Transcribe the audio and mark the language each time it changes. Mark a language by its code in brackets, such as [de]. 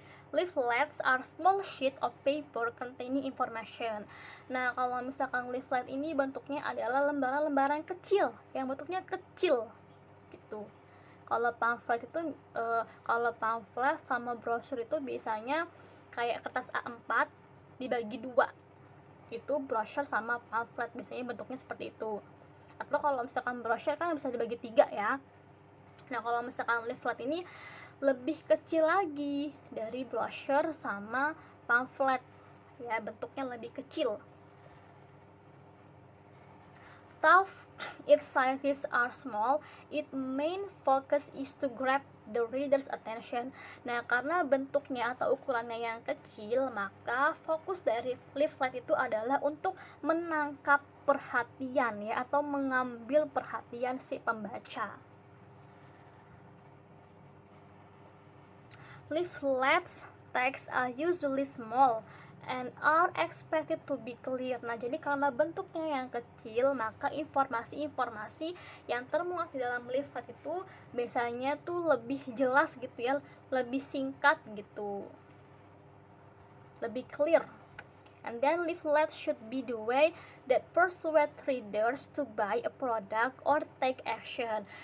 [en] Leaflets are small sheet of paper containing information. [id] Nah, kalau misalkan leaflet ini bentuknya adalah lembaran-lembaran kecil yang bentuknya kecil gitu. Kalau pamflet itu kalau pamflet sama brosur itu biasanya kayak kertas A4 dibagi dua. Itu brosur sama pamflet, biasanya bentuknya seperti itu. Atau kalau misalkan brosur kan bisa dibagi 3 ya. Nah, kalau misalkan leaflet ini lebih kecil lagi dari brosur sama pamflet ya, bentuknya lebih kecil. [en] Though its sizes are small, its main focus is to grab the reader's attention. [id] Nah, karena bentuknya atau ukurannya yang kecil, maka fokus dari leaflet itu adalah untuk menangkap perhatian ya, atau mengambil perhatian si pembaca. [en] Leaflets text are usually small and are expected to be clear. [id] Nah, jadi karena bentuknya yang kecil, maka informasi-informasi yang termuat di dalam leaflet itu biasanya tuh lebih jelas gitu ya, lebih singkat gitu, lebih clear. [en] And then leaflet should be the way that persuade readers to buy a product or take action.